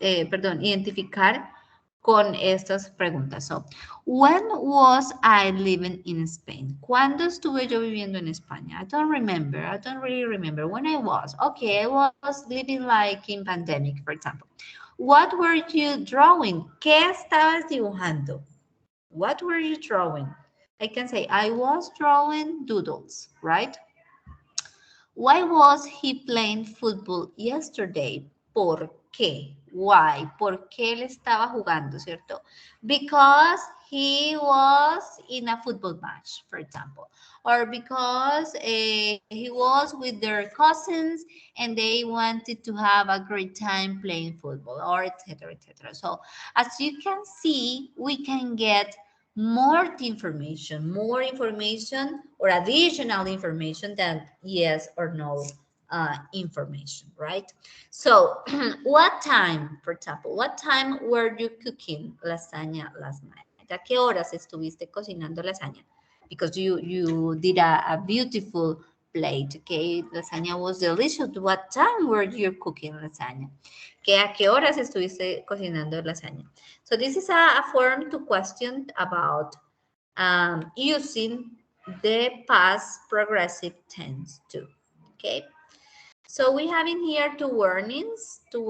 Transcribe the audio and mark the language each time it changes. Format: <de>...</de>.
<es>Perdón, identificar con estas preguntas.</es> <en>So, when was I living in Spain?</en> <es>¿Cuándo estuve yo viviendo en España?</es> <en>I don't really remember when I was. Okay, I was living like in pandemic, for example. What were you drawing?</en> <es>¿Qué estabas dibujando?</es> <en>What were you drawing? I can say, I was drawing doodles, right? Why was he playing football yesterday?</en> <es>¿Por qué?</es> <en>Why?</en> <es>¿Por qué él estaba jugando, cierto?</es> <en>Because he was in a football match, for example. Or because he was with their cousins and they wanted to have a great time playing football, or etc., etc. So, as you can see, we can get more information or additional information than yes or no information, right? So, what time, for example, what time were you cooking lasagna last night?</en> <es>¿A qué horas estuviste cocinando lasaña?</es> <en>Because you did a beautiful plate, okay? Lasagna was delicious. What time were you cooking lasagna?</en> <es>¿A qué horas estuviste cocinando lasaña?</es> <en>So this is a form to question about using the past progressive tense too, okay? So we have in here two warnings.</en>